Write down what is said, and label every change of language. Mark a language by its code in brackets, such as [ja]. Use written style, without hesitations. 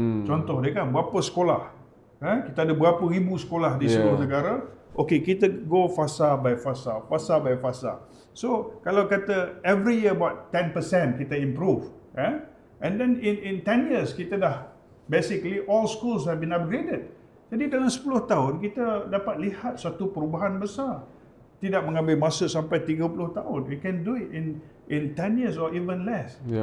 [ms] Contoh dia kan, berapa sekolah? Kita ada berapa ribu sekolah di seluruh negara. Okay, kita go fasa by fasa. [en] So, [ms] kalau kata [en] every year about 10% [ms] kita [en] improve. And then in 10 years, [ms] kita dah [en] basically all schools have been upgraded. [ms] Jadi dalam 10 tahun, kita dapat lihat satu perubahan besar. Tidak mengambil masa sampai 30 tahun. [en] We can do it in 10 years or even less.